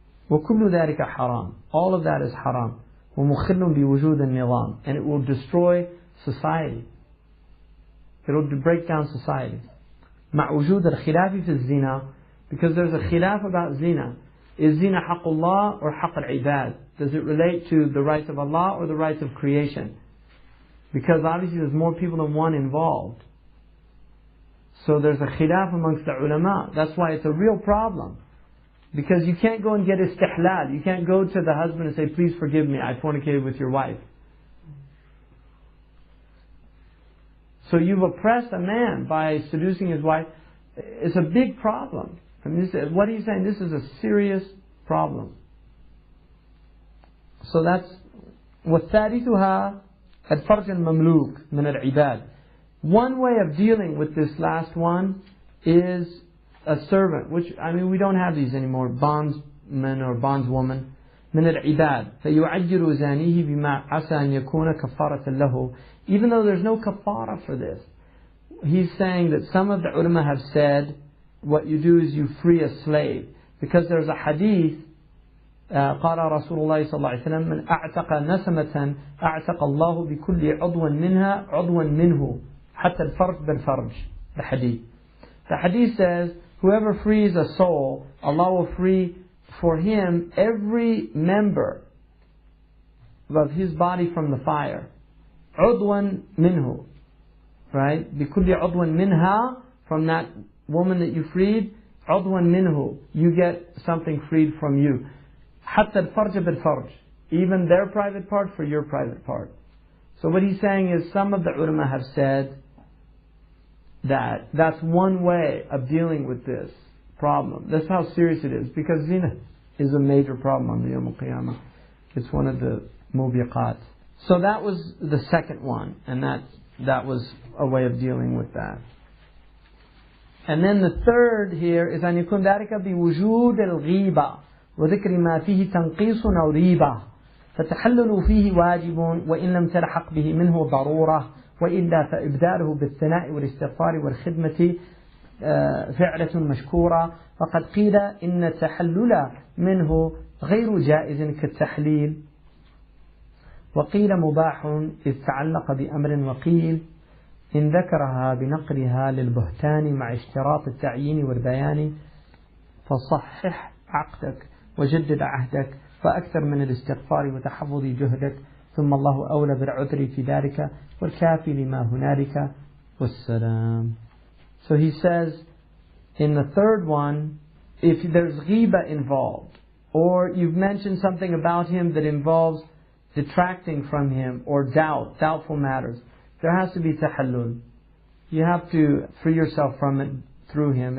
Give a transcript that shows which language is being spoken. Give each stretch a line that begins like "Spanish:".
Arabic: وكل ذلك حرام.
English: All of that is haram.
Arabic: ومخل بوجود النظام,
English: and it will destroy society. It will break down society.
Arabic: مع وجود الخلاف في الزنا,
English: because there's a khilaf about zina. Is zina حق الله or حق العباد? Does it relate to the rights of Allah or the rights of creation? Because obviously there's more people than one involved. So there's a khilaf amongst the ulama. That's why it's a real problem. Because you can't go and get istihlal. You can't go to the husband and say, please forgive me, I fornicated with your wife. So you've oppressed a man by seducing his wife. It's a big problem. I mean, what he's saying, this is a serious problem. So that's
Arabic: وَالثَّالِثُهَا الْفَرْجَ الْمَمْلُوكِ مِنَ الْعِبَادِ.
English: One way of dealing with this last one is a servant, which, I mean, we don't have these anymore, bondsman or bondswoman.
Arabic: من العباد فيعجل زانيه بما عسى أن يكون كفارة له.
English: Even though there's no kafara for this, he's saying that some of the ulama have said what you do is you free a slave, because there's a hadith
Arabic: قال رسول الله صلى الله عليه وسلم من أعتق نسمة أعتق الله بكل عضو منها عضوا منه حتى الفرج بالفرج.
English: The hadith. The hadith says, whoever frees a soul, Allah will free for him every member of his body from the fire.
Arabic: عضوا منه,
English: right?
Arabic: بكل عضو منها,
English: from that woman that you freed,
Arabic: عضوا منه,
English: you get something freed from you.
Arabic: حتى الفرج بالفرج,
English: even their private part for your private part. So what he's saying is, some of the ulama have said that that's one way of dealing with this problem. That's how serious it is, because zina is a major problem on the Yawm al-Qiyamah. It's one of the mubiqat. So that was the second one, and that was a way of dealing with that. And then the third here is
Arabic: أن يكون ذلك بوجود الغيبة وذكر ما فيه تنقيص أو ريبة فتحلل فيه واجب وإن لم تلحق به منه ضرورة وإلا فإبداله بالثناء والاستغفار والخدمة فعلة مشكورة. وقد قيل إن التحلل منه غير جائز كالتحليل، وقيل مباح إذ تعلق بأمر، وقيل إن ذكرها بنقلها للبهتان مع اشتراط التعيين والبيان فصحح عقدك وجدد عهدك فأكثر من الاستغفار وتحفظ جهدك ثم الله أولى بالعذر في ذلك والكافي لما هنالك والسلام.
English: So he says in the third one, if there's ghiba involved, or you've mentioned something about him that involves detracting from him or doubtful matters, there has to be tahallul. You have to free yourself from it through him.